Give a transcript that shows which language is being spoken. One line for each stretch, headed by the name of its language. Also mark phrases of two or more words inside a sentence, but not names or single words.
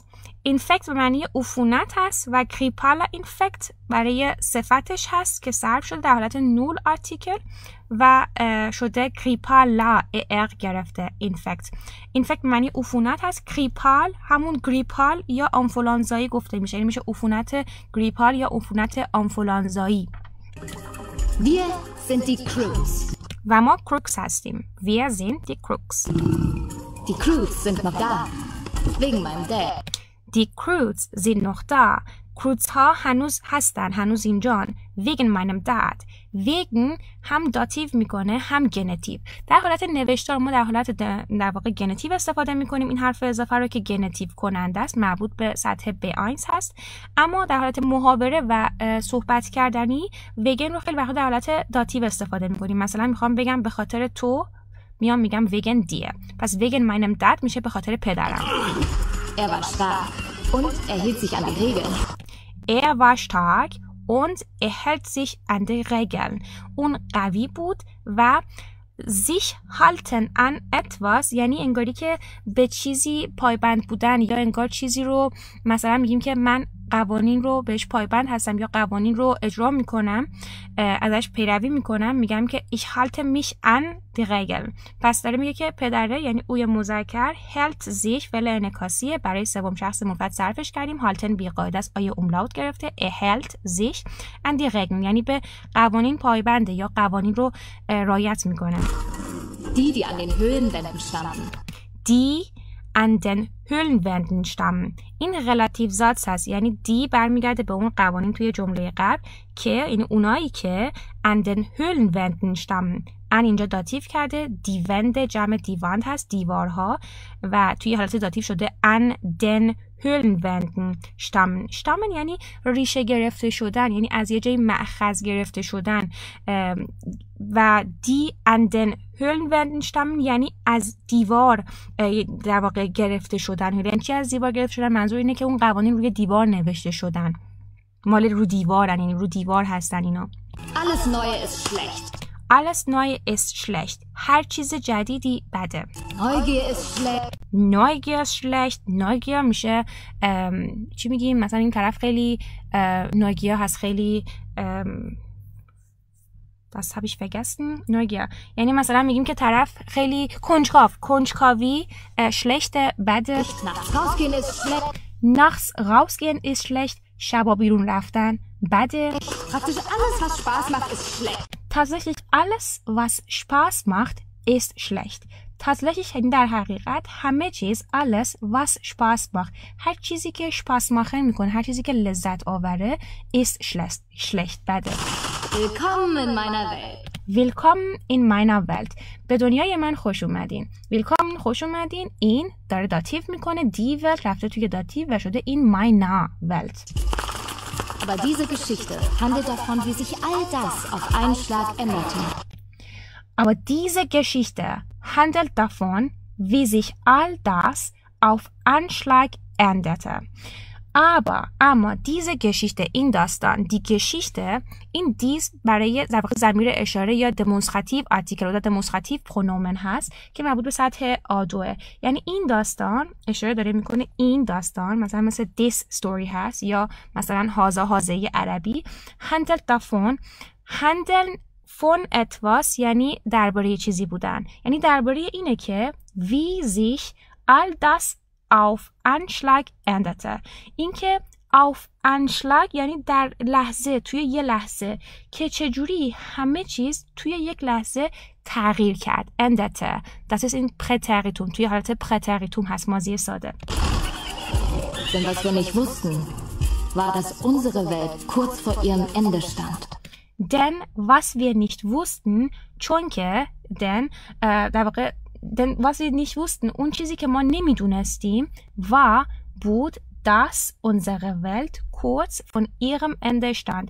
Persian: اینفکت به معنی عفونت هست و
German: grippale Infekt
Persian: برای صفتش هست که صرف شده در حالت نول آرتیکل و شده گریپالا ار گرفته اینفکت. اینفکت به معنی عفونت هست. گریپال همون گریپال یا آنفولانزایی گفته میشه، یعنی میشه عفونت گریپال یا عفونت آنفولانزایی.
German: Wir sind die Croods.
Persian: و ما کروکس هستیم.
German: Wir sind die Croods. Die Croods sind noch da. Wegen meinem Dad. Die Croods sind noch da. Croods
Persian: ها هنوز هستن، هنوز اینجان.
German: wegen meinem dad.
Persian: wegen هم داتیو میکنه هم گنتیو. در حالت نوشتار ما در حالت در واقع گنتیو استفاده میکنیم این حرف اضافه رو که گنتیو کننده است، مربوط به سطح B1 هست. اما در حالت محاوره و صحبت کردنی وگن رو خیلی وقتا در حالت داتیو استفاده میکنیم. مثلا میخوام بگم به خاطر تو، میگم
German: wegen dir.
Persian: پس
German: wegen meinem dad
Persian: میشه به خاطر پدرم.
German: Er war stark und er hielt sich an die Regeln. Er war stark und er hält sich an die Regeln.
Persian: اون قوی بود و
German: sich halten an etwas
Persian: یعنی انگاری که به چیزی پایبند بودن، یا انگار چیزی رو مثلا میگیم که من قوانین رو بهش پایبند هستم یا قوانین رو اجرا میکنم، ازش پیروی میکنم، میگم که
German: ich halte mich an die Regeln.
Persian: پس داره میگه که پدره یعنی اوی مذکر
German: hält sich
Persian: فعل انعکاسیه، برای سوم شخص مفرد صرفش کردیم. halten بی قاعده است، آیه املاوت گرفته.
German: er hält sich an die Regeln
Persian: یعنی به قوانین پایبنده یا قوانین رو رعایت میکنه.
German: Die an den Höhlenwänden standen. Die an den Höhlenwänden stammen.
Persian: این
German: relativ Satz
Persian: هست، یعنی دی برمیگرده به اون قوانین توی جمله قبل که این اونایی که
German: an den Höhlenwänden stammen.
Persian: ان اینجا داتیو کرده، دیوند جمع دیواند هست، دیوارها، و توی حالت داتیو شده
German: an den Höhlenwänden stammen.
Persian: stammen یعنی ریشه گرفته شدن، یعنی از یه جای مأخذ گرفته شدن، و دی
German: an den Höhlenwänden stammen
Persian: یعنی از دیوار در واقع گرفته شدن. یعنی چی از دیوار گرفته شدن؟ منظور اینه که اون قوانین روی دیوار نوشته شدن، مال رو دیوارن، یعنی رو دیوار هستن اینا.
German: Alles Neue ist schlecht. Alles Neue ist schlecht.
Persian: هر چیز جدیدی بده.
German: Neugier ist schlecht. Neugier ist schlecht. Neugier میشه چی میگیم؟
Persian: مثلا این طرف خیلی Neugier هست، خیلی
German: das habe ich vergessen.
Persian: Neugier یعنی مثلا میگیم که طرف خیلی کنجکاوی schlecht بده.
German: Nachts rausgehen ist schlecht. Nachts rausgehen ist schlecht.
Persian: شبا بیرون رفتن بده.
German: Praktisch alles, was Spaß macht, ist schlecht. Tatsächlich alles, was Spaß macht, ist schlecht.
Persian: Tatsächlich یعنی در حقیقت همه چیز
German: alles, was Spaß macht.
Persian: هر چیزی که
German: Spaß machen
Persian: میکنه، هر چیزی که لذت آوره
German: ist schlecht
Persian: بده.
German: Willkommen in meiner Welt. Willkommen in meiner Welt.
Persian: به دنیای من خوش اومدین. Willkommen خوش اومدین. این داره داتیو میکنه،
German: die Welt
Persian: رفته توی داتیو و شده
German: in meiner Welt. Aber diese Geschichte handelt davon, wie sich all das auf einen Schlag änderte. Aber diese Geschichte handelt davon, wie sich all das auf einen Schlag änderte.
Persian: اما
German: diese Geschichte
Persian: این داستان،
German: die Geschichte
Persian: این دیز برای در واقع ضمیر اشاره یا
English: demonstrative article
Persian: و
German: demonstrative pronomen
Persian: هست که مربوط به سطح A2. یعنی این داستان اشاره داره میکنه این داستان، مثلا مثل
English: this story
Persian: هست یا مثلا هازه عربی.
German: handelt davon handeln von etwas
Persian: یعنی درباره چیزی بودن، یعنی درباره اینه که
German: wie sich all das auf Anschlag änderte.
Persian: این که
German: auf Anschlag
Persian: یعنی در لحظه، توی یه لحظه، که چجوری همه چیز توی یک لحظه تغییر کرد.
German: änderte. Das ist in Präteritum.
Persian: توی حالت پرتریتوم هست، ماضی ساده.
German: Denn was wir nicht wussten, war, dass unsere Welt kurz vor ihrem Ende stand. Denn was wir nicht wussten
Persian: چون که در واقع
German: was wir nicht wussten
Persian: اون چیزی که ما نمیدونستیم بود
German: dass unsere Welt kurz von ihrem Ende stand.